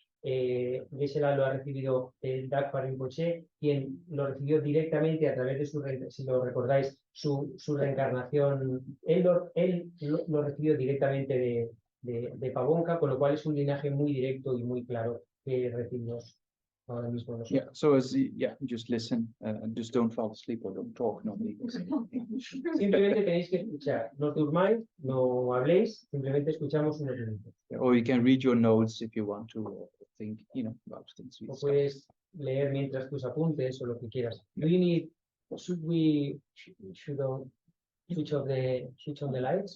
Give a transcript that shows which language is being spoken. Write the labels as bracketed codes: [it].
[es] Geshe-la lo ha recibido Dakpa Rinpoche, quien lo recibió directamente a través de si lo recordáis, su reencarnación. Él lo recibió directamente de Pabongka, con lo cual es un linaje muy directo y muy claro que recibimos ahora mismo nosotros. [en] Yeah, so just listen, just don't fall asleep or don't talk normally. [es] Simplemente tenéis que escuchar, no durmáis, no habléis, simplemente escuchamos unos minutos. [en] Or you can read your notes if you want to think, about things we [es] O [en] discussed. [es] puedes leer mientras tus apuntes o lo que quieras. [en] Do you need, should we, should on, switch on the lights?